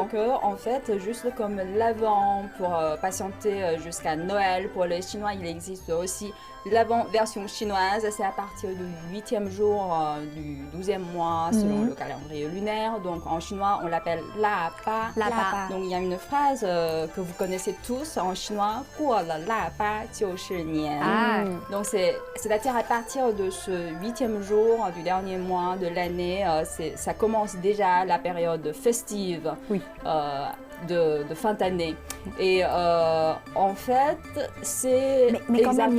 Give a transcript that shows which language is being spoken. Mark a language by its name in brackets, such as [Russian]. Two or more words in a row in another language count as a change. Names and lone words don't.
[French] que en fait, juste comme l'avant pour patienter jusqu'à Noël, pour les Chinois, il existe aussi l'avant version chinoise. C'est à partir du 8e jour du 12e mois selon le calendrier lunaire. Donc en chinois, on l'appelle La Pa. La Pa. Donc il y a une phrase que vous connaissez tous en chinois, [Chinese] 过了腊八就是年. [French] Donc c'est-à-dire à partir de ce 8e jour du dernier mois de l'année, ça commence déjà la période festive de fin d'année. Et en fait, c'est Mais quand même, il